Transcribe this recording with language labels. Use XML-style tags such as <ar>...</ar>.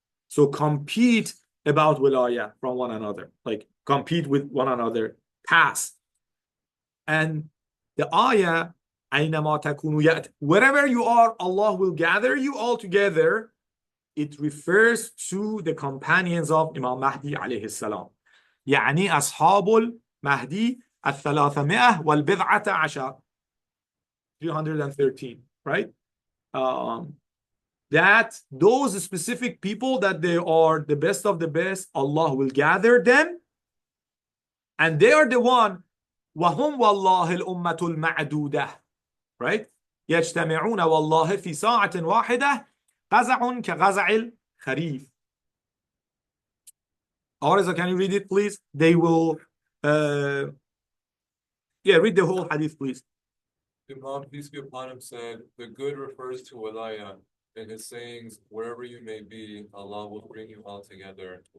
<en>So compete about wilaya from one another, like compete with one another, pass. And the ayah,</en> <ar>أَيْنَمَا تَكُونُوا يَأْتِ,</ar> <en>wherever you are, Allah will gather you all together. It refers to the companions of Imam Mahdi alayhi salam.</en> <ar>يعني أصحاب المهدي الثلاثمائة والبضعة عشر, 313, right?</ar> <en>That those specific people, that they are the best of the best, Allah will gather them, and they are the one.</en> <ar>وهم والله الأمة المعدودة, right? يجتمعون والله في ساعة واحدة غزع كغزع الخريف.</ar> <en>Arisa, can you read it, please? They will, read the whole hadith, please. Imam, peace be upon him, said, the good refers to Walaya. In his sayings, wherever you may be, Allah will bring you all together.</en>